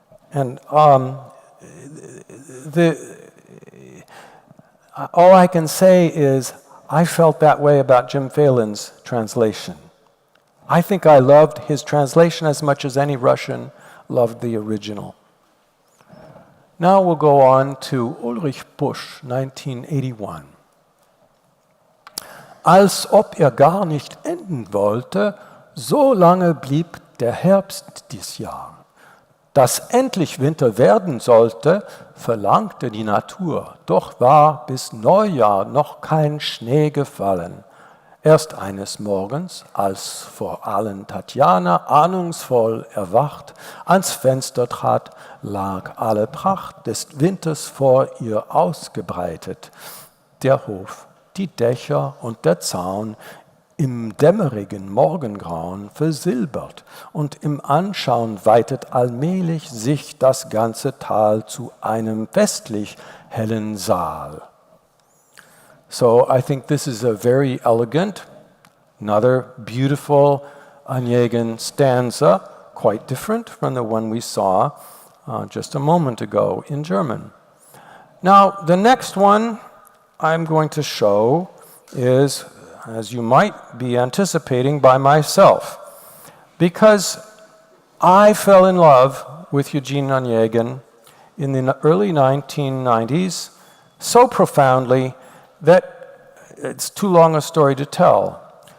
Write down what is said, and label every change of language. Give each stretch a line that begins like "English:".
English: And all I can say is I felt that way about Jim Phelan's translation. I think I loved his translation as much as any Russian loved the original. Now we'll go on to Ulrich Busch, 1981.
German: Als ob gar nicht enden wollte, so lange blieb der Herbst dies Jahr. Dass endlich Winter werden sollte, verlangte die Natur, doch war bis Neujahr noch kein Schnee gefallen. Erst eines Morgens, als vor allen Tatjana ahnungsvoll erwacht ans Fenster trat, lag alle Pracht des Winters vor ihr ausgebreitet. Der Hof, die Dächer und der Zaun, im dämmerigen Morgengrauen versilbert, und im Anschauen weitet allmählich sich das ganze Tal zu einem festlich hellen Saal.
English: So I think this is a very elegant, another beautiful Onegin stanza, quite different from the one we saw just a moment ago in German. Now, the next one I'm going to show is, as you might be anticipating, by myself, because I fell in love with Eugene Onegin in the early 1990s so profoundly that it's too long a story to tell.